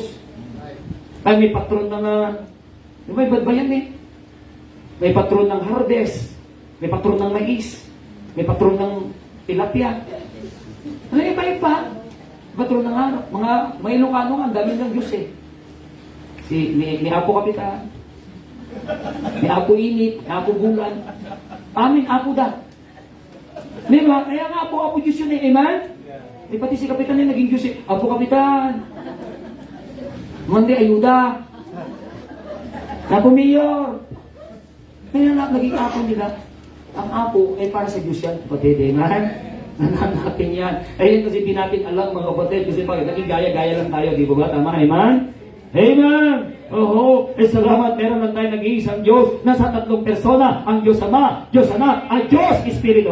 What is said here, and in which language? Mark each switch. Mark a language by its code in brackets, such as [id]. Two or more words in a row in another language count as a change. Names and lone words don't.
[tl] Ay, may patron ng... may iba't ba yan eh? May patron ng harvest. May patron ng mais. May patron ng tilapia. Ano yung iba-iba? Patron ng mga Ilocano nga, ang dami ng Diyos eh. Ni Apo Kapitan. Ni Apo Init. Ni Apo Bulan. Amin, Apo Da. Diba? Kaya nga Apo Diyos yun eh. Amen? Di pati si Kapitan na naging Diyos eh. Apo Kapitan. Mandi, ayuda. Apo Mayor. Kaya nga naging Apo nila. Ang Apo ay para sa Diyos yan, kapatid. Amen? Nanaan natin yan. Ayun kasi di natin alam mga kapatid. Kasi pag naging gaya-gaya lang tayo. Di ba? Tama? Amen? Amen! Oho, salamat, meron lang tayo nag-iisang Diyos na sa tatlong persona, ang Diyos Ama, Diyos Anak, at Diyos Espiritu.